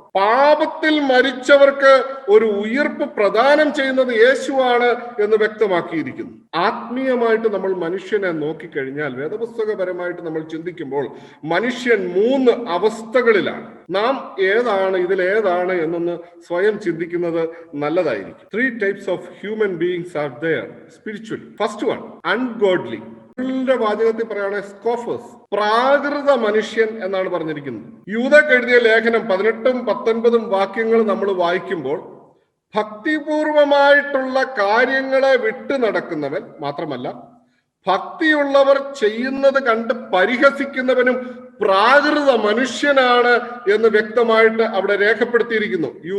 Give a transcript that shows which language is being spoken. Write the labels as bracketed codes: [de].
[ml] പാപത്തിൽ മരിച്ചവർക്ക് ഒരു ഉയിർപ്പ് പ്രദാനം ചെയ്യുന്നത് യേശുവാണ് എന്ന് വ്യക്തമാക്കിയിരിക്കുന്നു. ആത്മീയമായിട്ട് നമ്മൾ മനുഷ്യനെ നോക്കിക്കഴിഞ്ഞാൽ, വേദപുസ്തകപരമായിട്ട് നമ്മൾ ചിന്തിക്കുമ്പോൾ മനുഷ്യൻ 3 അവസ്ഥകളിലാണ്. നാം ഇതിലേതാണ് എന്നൊന്ന് സ്വയം ചിന്തിക്കുന്നത് നല്ലതായിരിക്കും. [en] 3 types of human beings are there spiritually. First one, ungodly. [ml] വാചകത്തിൽ പറയുകയാണെങ്കിൽ സ്കോഫേഴ്സ്, പ്രാകൃത മനുഷ്യൻ എന്നാണ് പറഞ്ഞിരിക്കുന്നത്. യൂദക്ക് എഴുതിയ ലേഖനം 18ഉം 19ഉം വാക്യങ്ങൾ നമ്മൾ വായിക്കുമ്പോൾ ഭക്തിപൂർവമായിട്ടുള്ള കാര്യങ്ങളെ വിട്ടു നടക്കുന്നവൻ മാത്രമല്ല, ഭക്തിയുള്ളവർ ചെയ്യുന്നത് കണ്ട് പരിഹസിക്കുന്നവനും പ്രാകൃത മനുഷ്യനാണ് എന്ന് വ്യക്തമായിട്ട് അവിടെ രേഖപ്പെടുത്തിയിരിക്കുന്നു.